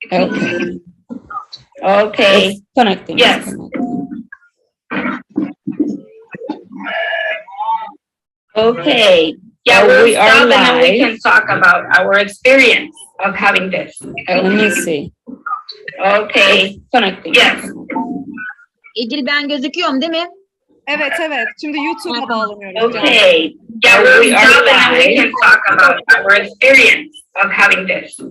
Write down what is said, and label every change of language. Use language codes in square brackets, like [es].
[en] Okay. Okay. Connecting. Yes. Okay. Yeah, we'll stop and then we can talk about our experience of having this. Let me see. Okay. Connecting. Yes. [tr] İdil, ben gözüküyorum değil mi? Evet. Şimdi YouTube'a bağlanıyoruz. [en] Okay. Yeah, we are live. And we can talk about our experience of having this.